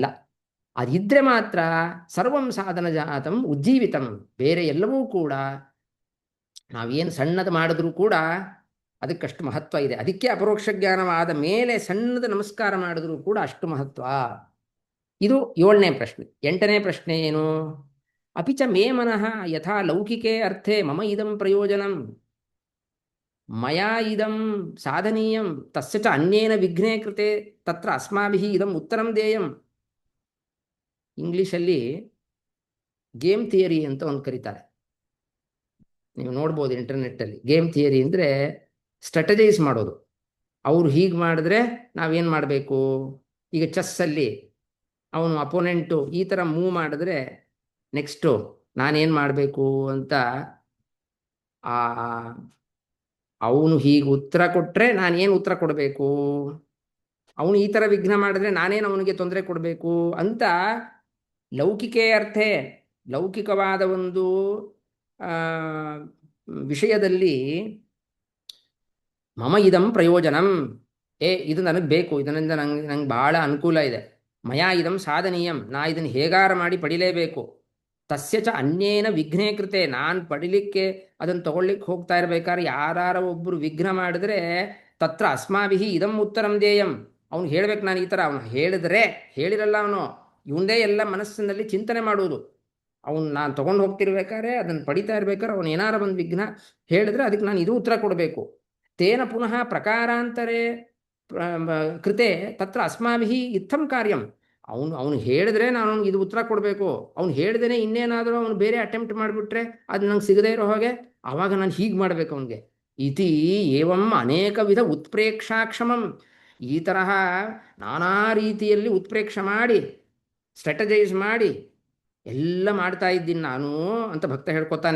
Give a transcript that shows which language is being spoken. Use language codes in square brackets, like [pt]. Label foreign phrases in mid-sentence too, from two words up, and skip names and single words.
[kn] ಅದಿದ್ರೆ ಮಾತ್ರ [sa] ಸರ್ವಂ ಸಾಧನ ಜಾತಂ ಉಜ್ಜೀವಿತಂ. [kn] ಬೇರೆ ಎಲ್ಲವೂ ಕೂಡ ನಾವೇನು ಸಣ್ಣದು ಮಾಡಿದ್ರೂ ಕೂಡ ಅದಕ್ಕಷ್ಟು ಮಹತ್ವ ಇದೆ. ಅದಕ್ಕೆ ಅಪರೋಕ್ಷ ಜ್ಞಾನವಾದ ಮೇಲೆ ಸಣ್ಣದ ನಮಸ್ಕಾರ ಮಾಡಿದ್ರೂ ಕೂಡ ಅಷ್ಟು ಮಹತ್ವ. ಇದು 7ನೇ ಪ್ರಶ್ನೆ. 8ನೇ ಪ್ರಶ್ನೆ ಏನು? [sa] ಅಪಿಚ ಮೇ ಮನಃ ಯಥಾ ಲೌಕಿಕೆ ಅರ್ಥೆ ಮಮ ಇದಂ ಪ್ರಯೋಜನಂ ಮಯಾ ಇದಂ ಸಾಧನೀಯಂ ತಸ್ಯ ಚ ಅನ್ಯೇನ ವಿಘ್ನೇ ಕೃತೆ ತತ್ರ ಅಸ್ಮಾಭಿಃ ಇದಂ ಉತ್ತರಂ ದೇಯಂ. [kn] ಇಂಗ್ಲೀಷಲ್ಲಿ [en] game theory [kn] ಅಂತ ಒಂದು ಕರೀತಾರೆ, ನೀವು ನೋಡ್ಬೋದು ಇಂಟರ್ನೆಟ್ಟಲ್ಲಿ. [en] game theory [kn] ಅಂದರೆ ಸ್ಟ್ರಾಟಜೈಸ್ ಮಾಡೋದು. ಅವರು ಹೀಗೆ ಮಾಡಿದ್ರೆ ನಾವೇನು ಮಾಡಬೇಕು? ಈಗ ಚೆಸ್ಸಲ್ಲಿ ಅವನು ಅಪೋನೆಂಟು ಈ ಥರ ಮೂವ್ ಮಾಡಿದ್ರೆ ನೆಕ್ಸ್ಟು ನಾನೇನು ಮಾಡಬೇಕು ಅಂತ, ಅವನು ಹೀಗೆ ಉತ್ತರ ಕೊಟ್ಟರೆ ನಾನೇನು ಉತ್ತರ ಕೊಡಬೇಕು, ಅವನು ಈ ಥರ ವಿಘ್ನ ಮಾಡಿದ್ರೆ ನಾನೇನು ಅವನಿಗೆ ತೊಂದರೆ ಕೊಡಬೇಕು ಅಂತ [sa] ಲೌಕಿಕೆ ಅರ್ಥೆ, [kn] ಲೌಕಿಕವಾದ ಒಂದು ವಿಷಯದಲ್ಲಿ [sa] ಮಮ ಇದಂ ಪ್ರಯೋಜನಂ, [kn] ಇದು ನನಗೆ ಬೇಕು, ಇದರಿಂದ ನಂಗೆ ಭಾಳ ಅನುಕೂಲ ಇದೆ. [sa] ಮಯಾ ಇದಂ ಸಾಧನೀಯಂ, [kn] ನಾ ಇದನ್ನು ಹೇಗಾರ ಮಾಡಿ ಪಡಿಲೇಬೇಕು. [sa] ತಸ್ಯ ಚ ಅನ್ಯೇನ ವಿಘ್ನೇ ಕೃತೆ, [kn] ನಾನು ಪಡಿಲಿಕ್ಕೆ ಅದನ್ನು ತಗೊಳ್ಳಿಕ್ಕೆ ಹೋಗ್ತಾ ಇರ್ಬೇಕಾದ್ರೆ ಯಾರ ಒಬ್ಬರು ವಿಘ್ನ ಮಾಡಿದ್ರೆ [sa] ತತ್ರ ಅಸ್ಮಾಭಿಃ ಇದಂ ಉತ್ತರಂ ದೇಯಂ. [kn] ಅವ್ನು ಹೇಳ್ಬೇಕು ನಾನು ಈ ಥರ. ಅವನು ಹೇಳಿದ್ರೆ ಹೇಳಿರಲ್ಲ, ಅವನು ಇವಂದೇ ಎಲ್ಲ ಮನಸ್ಸಿನಲ್ಲಿ ಚಿಂತನೆ ಮಾಡುವುದು. ಅವನು ನಾನು ತೊಗೊಂಡು ಹೋಗ್ತಿರ್ಬೇಕಾದ್ರೆ ಅದನ್ನು ಪಡಿತಾ ಇರ್ಬೇಕಾದ್ರೆ ಅವನು ಏನಾರ ಒಂದು ವಿಘ್ನ ಹೇಳಿದ್ರೆ ಅದಕ್ಕೆ ನಾನು ಇದು ಉತ್ತರ ಕೊಡಬೇಕು. [sa] ತೇನ ಪುನಃ ಪ್ರಕಾರಾಂತರೇ ಕೃತೆ ತತ್ರ ಅಸ್ಮಾಭಿಃ ಇತ್ತಂ ಕಾರ್ಯಂ. [kn] ಅವನು ಹೇಳಿದ್ರೆ ನಾನು ಅವ್ನಿಗೆ ಇದು ಉತ್ತರ ಕೊಡಬೇಕು. ಅವ್ನು ಹೇಳ್ದೇನೆ ಇನ್ನೇನಾದರೂ ಅವನು ಬೇರೆ ಅಟೆಂಪ್ಟ್ ಮಾಡಿಬಿಟ್ರೆ ಅದು ನಂಗೆ ಸಿಗದೇ ಇರೋ ಹಾಗೆ, ಆವಾಗ ನಾನು ಹೀಗೆ ಮಾಡಬೇಕು ಅವನಿಗೆ. [sa] ಇತಿ ಏವಂ ಅನೇಕ ವಿಧ ಉತ್ಪ್ರೇಕ್ಷಾಕ್ಷಮಂ. [kn] ಈ ತರಹ ನಾನಾ ರೀತಿಯಲ್ಲಿ ಉತ್ಪ್ರೇಕ್ಷ ಮಾಡಿ ಸ್ಟ್ರಾಟಜೈಸ್ ಮಾಡಿ ಎಲ್ಲ ಮಾಡ್ತಾ ಇದ್ದೀನಿ ನಾನು ಅಂತ ಭಕ್ತ ಹೇಳ್ಕೊತಾನೆ.